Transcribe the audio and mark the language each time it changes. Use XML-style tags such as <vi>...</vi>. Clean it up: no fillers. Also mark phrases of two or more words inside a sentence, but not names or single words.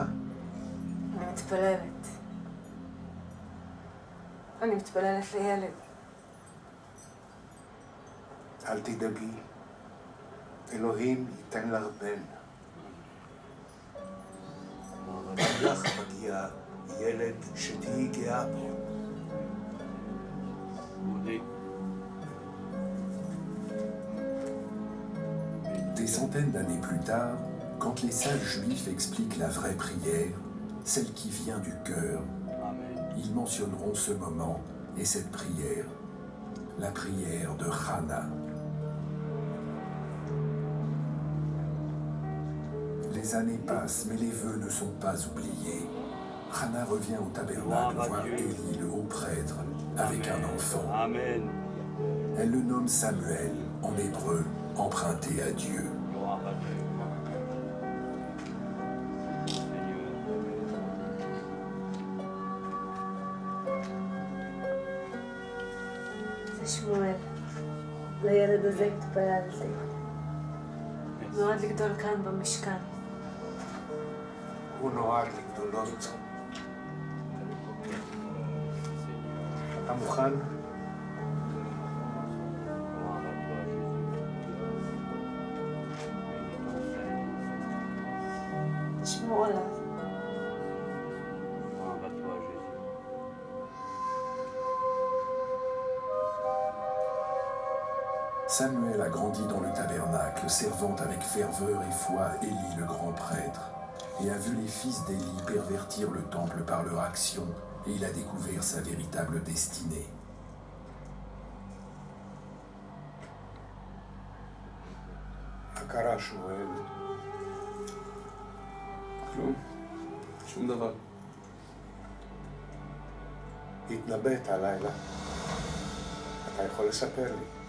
<he>אני מתפללת. אני מתפללת לילד. אל תדאגי. אלוהים ייתן לך בן. לך מגיע ילד שתהיי גאה בו.</he> <fr>Des centaines d'années plus tard, quand les sages juifs expliquent la vraie prière, celle qui vient du cœur, ils mentionneront ce moment et cette prière, la prière de Hana. Les années passent, mais les vœux ne sont pas oubliés. Hana revient au tabernacle voir Élie, le haut prêtre, avec un enfant. Amen. Elle le nomme Samuel, en hébreu, emprunté à Dieu.</fr> <he>זה שמואל. לילד הזה התפללתי. נועד לגדול כאן במשכן. הוא נועד לגדולות. אתה מוכן? תשמור עליו.</he> <fr>Samuel a grandi dans le tabernacle, servant avec ferveur et foi Élie le grand prêtre, et a vu les fils d'Élie pervertir le temple par leur action, et il a découvert sa véritable destinée.</fr> <he>מה קרה, שמואל? כלום. שום דבר. התנבאת הלילה. אתה יכול לספר לי.</he>